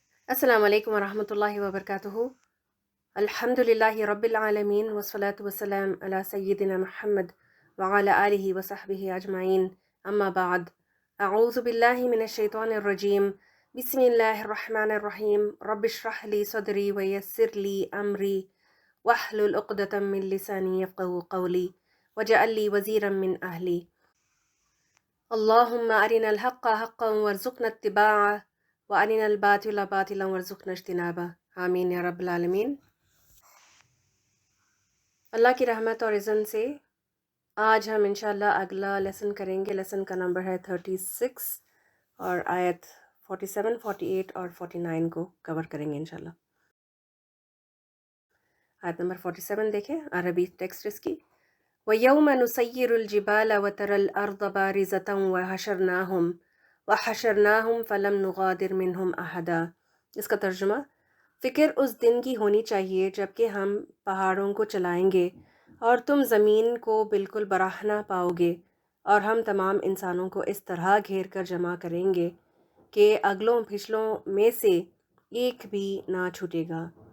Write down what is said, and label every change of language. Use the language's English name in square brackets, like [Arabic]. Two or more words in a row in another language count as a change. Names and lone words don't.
[Arabic] السلام عليكم ورحمة الله وبركاته۔ الحمد لله رب العالمين والصلاة والسلام على سيدنا محمد وعلى آله وصحبه أجمعين. أما بعد. أعوذ بالله من الشيطان الرجيم۔ بسم الله الرحمن الرحيم. رب اشرح لي صدري ويسر لي أمري واحلل عقدة من لساني يفقهوا قولي واجعل لي وزيرا من أهلي. اللهم أرنا الحق حقا وارزقنا اتباعه وأرنا الباطل باطلا وارزقنا اجتنابه. آمين يا رب العالمين. [Urdu] اللہ کی رحمت اور عزت سے آج ہم [Arabic] إن شاء الله [Urdu] اگلا لیسن کریں گے. لیسن کا نمبر ہے 36 اور آیت 47، 48 اور 49 کو کور کریں گے [Arabic] إن شاء الله. [Urdu] آیت نمبر 47 دیکھیں، عربی ٹیکسٹ اس کی. [Arabic] ويوم نسير الجبال وترى الأرض بارزة وحشرناهم فلم نغادر منهم أحدا. [Urdu] اس کا ترجمہ، فکر اس دن کی ہونی چاہیے جبکہ ہم پہاڑوں کو چلائیں گے اور تم زمین کو بالکل براہ نہ پاؤ گے، اور ہم تمام انسانوں کو اس طرح گھیر کر جمع کریں گے کہ اگلوں پچھلوں میں سے ایک بھی نہ چھوٹے گا.